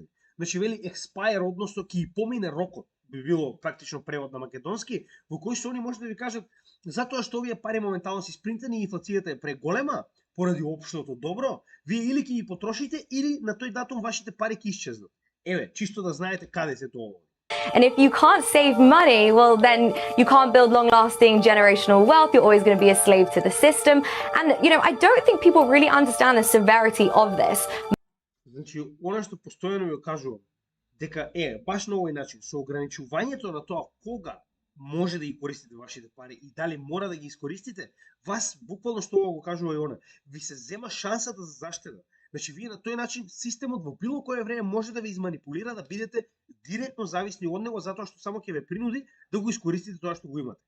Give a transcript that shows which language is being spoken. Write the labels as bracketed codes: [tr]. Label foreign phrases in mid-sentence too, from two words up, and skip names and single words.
[mk] Значи вели expire, односно ќе помине рокот, би било практично превод на македонски, во кој што они може да ви кажат затоа што овие пари моментално се испринтани и инфлацијата е преголема поради општото добро, вие или ќе ги потрошите или на тој датум вашите пари ќе исчезнат. Еве, чисто да знаете каде се тоа. [en] And if you can't save money, well, then you can't build long-lasting generational wealth. You're always going to be a slave to the system. And, I don't think people really understand the severity of this. [mk] Значи, она што постојано ви кажувам, дека баш на овој начин, со ограничувањето на тоа кога може да ги користите вашите пари и дали мора да ги искористите, вас, буквално што го кажува и она, ви се зема шансата за заштеда. Значи, вие на тој начин системот во било кое време може да ве изманипулира, да бидете директно зависни од него, затоа што само ќе ве принуди да го искористите тоа што го имате.